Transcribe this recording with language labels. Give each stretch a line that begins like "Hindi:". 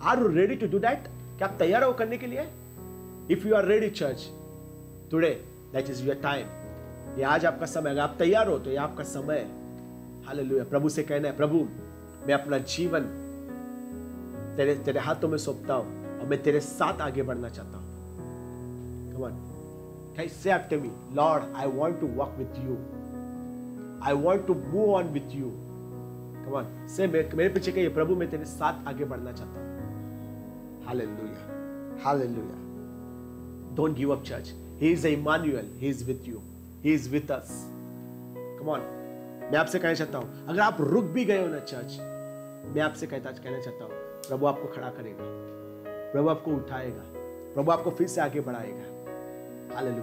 English: Are you ready to do that?
Hindi: क्या आप तैयार हो करने के लिए?
English: If you are ready church, today that is your time.
Hindi: ये आज आपका समय। अगर आप तैयार हो तो ये आपका समय है। हालेलुया। प्रभु से कहना है, प्रभु मैं अपना जीवन तेरे हाथों में सौंपता हूं और मैं तेरे साथ आगे बढ़ना चाहता हूं।
English: Come on, can you say after me, Lord, I want to walk with you. I want to move on with you. Come on, say
Hindi: मेरे पीछे कहिए, प्रभु मैं तेरे साथ आगे बढ़ना चाहता हूं।
English: Hallelujah, Hallelujah. Don't give up, church. He is Emmanuel. He is with you. He is with us. Come on.
Hindi: मैं आपसे कहना चाहता हूं, अगर आप रुक भी गए हो ना चर्च, मैं आपसे कहना चाहता हूं, प्रभु आपको खड़ा करेगा, प्रभु आपको उठाएगा, प्रभु आपको फिर से आगे बढ़ाएगा। हालेलुया।